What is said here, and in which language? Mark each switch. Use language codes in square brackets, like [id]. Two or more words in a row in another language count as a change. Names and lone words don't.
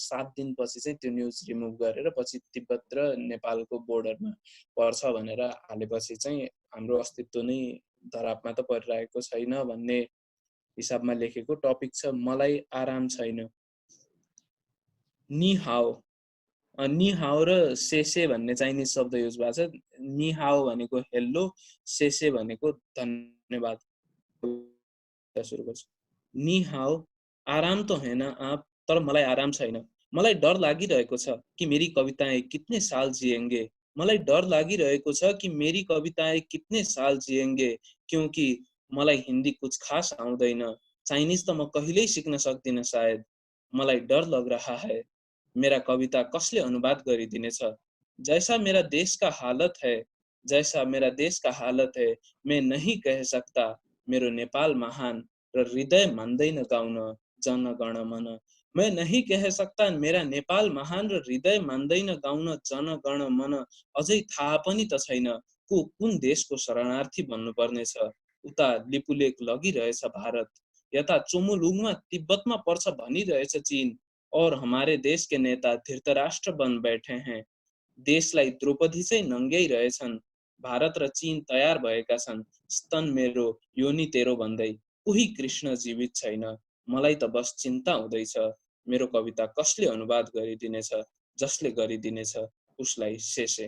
[ne] 7 दिनपछि चाहिँ त्यो न्युज रिमुभ गरेर पछि तिब्बत र नेपालको बोर्डरमा पर्छ भनेर हालेपछि चाहिँ हाम्रो अस्तित्व नै धरापमा त परिरहेको छैन भन्ने हिसाबमा लेखेको टपिक छ मलाई आराम छैन। [zh] 你好. 你好 [ne] र सेसे भन्ने चाइनिज शब्द युज भएको छ। [zh] 你好 [ne] भनेको हेल्लो, सेसे भनेको धन्यवाद। सुरु गर्छु। [zh] 你好, [hi] आराम तो है ना आप, [ne] तर मलाई आराम छैन। मलाई डर लागिरहेको छ कि [hi] मेरी कविताएं कितने साल जिएंगे। [ne] मलाई डर लागिरहेको छ कि [hi] मेरी कविताएं कितने साल जिएंगे क्योंकि [ne] मलाई हिन्दी कुछ खास आउँदैन। चाइनिज त म कहिल्यै सिक्न सक्दिन सायद। मलाई डर [hi] लग रहा है मेरा कविता [ne] कसले अनुवाद गरिदिनेछ। [hi] जैसा मेरा देश का हालत है, जैसा मेरा देश का हालत है, मैं नहीं कह सकता [ne] मेरो नेपाल महान र हृदय मान्दैन गाउन जनगण मन। [hi] मैं नहीं कह सकता मेरा नेपाल महान [ne] र हृदय मान्दैन गाउन जनगण मन। अझै थाहा पनि त छैन को कुन देशको शरणार्थी बन्नुपर्ने छ। उता लिपुलेक लगिरहेछ भारत, यता चोमुलुङमा तिब्बतमा पर्छ भनिरहेछ चीन। [hi] और हमारे देश के नेता धृतराष्ट्र बन बैठे हैं। [ne] देशलाई द्रौपदी चाहिँ नङ्ग्याइरहेछन्। भारत र चीन तयार भएका छन् स्तन मेरो योनि तेरो भन्दै। कोही कृष्ण जीवित छैन, मलाई त बस चिन्ता हुँदैछ मेरो कविता कसले अनुवाद गरिदिनेछ। जसले गरिदिनेछ उसलाई शेषे।